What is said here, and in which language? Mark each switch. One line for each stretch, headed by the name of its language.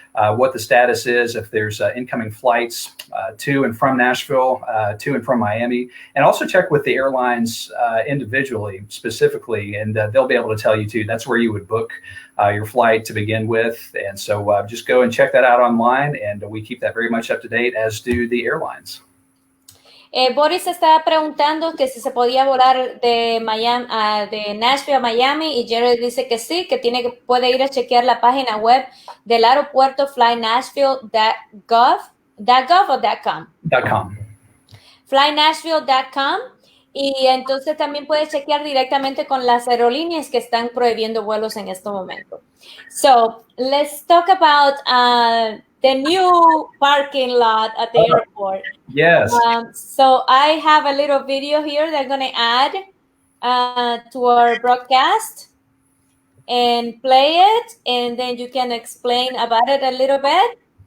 English: what the status is, if there's incoming flights to and from Nashville, to and from Miami, and also check with the airlines individually, specifically, and they'll be able to tell you too. That's where you would book your flight to begin with. And so just go and check that out online, and we keep that very much up to date, as do the airlines.
Spanish: Boris estaba preguntando que si se podía volar de Miami, de Nashville a Miami, y Jerry dice que sí, que puede ir a chequear la página web del aeropuerto flynashville.gov o .com. .com. Flynashville.com, y entonces también puede chequear directamente con las aerolíneas que están prohibiendo vuelos en este momento.
English: So let's talk about the new parking lot at the airport. Yes. So I have a little video here that I'm going to add to our broadcast and play it, and then you can explain about it a little bit.